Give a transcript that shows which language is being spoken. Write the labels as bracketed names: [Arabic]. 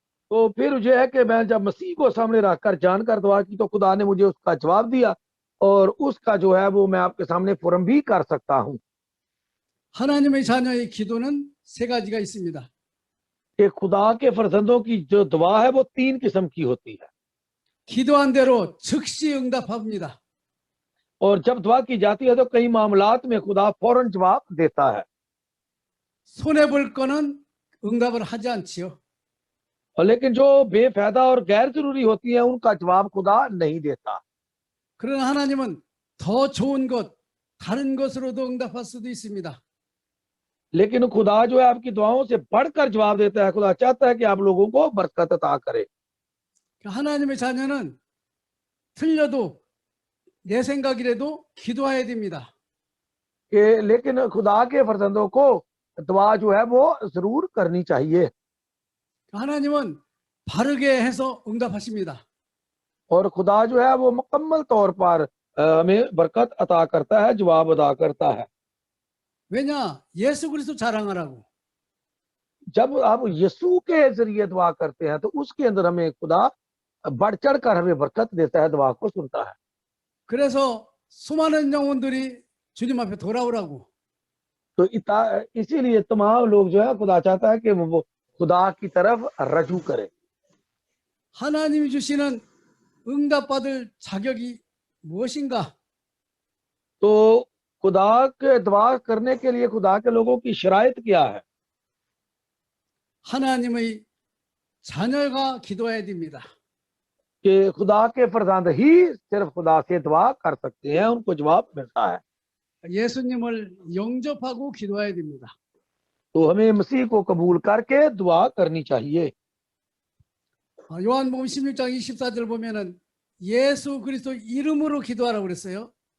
[Hindi] तो फिर मुझे है कि मैं जब मसीह को सामने रखकर जानकर दुआ की, तो खुदा ने मुझे उसका जवाब दिया, और उसका जो है वो मैं आपके सामने फोरम भी कर सकता हूँ। [Korean] 하나님의 자녀의 기도는 세 가지가 있습니다. [Hindi] कि खुदा के फरजंदों की जो दुआ है वो 3 किस्म की होती है। [Korean] 기도한 대로 즉시 응답합니다. [Hindi] और जब दुआ की जाती है तो कई मामलात में खुदा फौरन जवाब देता है। [Korean] 손해 볼 거는 응답을 하지 않지요. [Hindi] और लेकिन जो बेफायदा और गैर जरूरी होती है, उनका जवाब खुदा नहीं देता। [Korean] 그러나 하나님은 더 좋은 것, 다른 것으로도 응답할 수도 있습니다. [Hindi] लेकिन खुदा जो है आपकी दुआओं से बढ़कर जवाब देता है। खुदा चाहता है कि आप लोगों को बरकत अता करे। [Korean] 하나님의 자녀는 틀려도 내 생각이라도 기도해야 됩니다. [Hindi] कि लेकिन खुदा के फरजंदों को दुआ जो है वो जरूर करनी चाहिए। [Korean] 하나님은 바르게 해서 응답하십니다. [Hindi] और खुदा जो है वो मुकम्मल तौर पर हमें बरकत अता करता है, जवाब अदा करता है। [Korean] 왜냐? 예수 그리스도 자랑하라고. [Hindi] जब आप यीशु के जरिए दुआ करते हैं, तो उसके अंदर हमें खुदा बढ़ चढ़ कर हमें बरकत देता है, दुआ को सुनता है। [Korean] 그래서 수많은 영혼들이 주님 앞에 돌아오라고. [Hindi] तो इसीलिए तमाम लोग जो है खुदा चाहता है कि वो खुदा की तरफ रजू करे। [Korean] 하나님이 주시는 응답받을 자격이 무엇인가? [Hindi] तो खुदा के दुआ करने के लिए खुदा के लोगों की शराइत क्या है? [Korean] 하나님의 자녀가 기도해야 됩니다. [Hindi] कि खुदा के फरजंद ही सिर्फ खुदा से दुआ कर सकते हैं, उनको जवाब मिलता है। [Korean] 예수님을 영접하고 기도해야 됩니다. [Hindi] तो हमें मसीह को कबूल करके दुआ करनी चाहिए। [Korean] 요한복음 16장 24절 보면은 예수 그리스도 이름으로 기도하라고 그랬어요.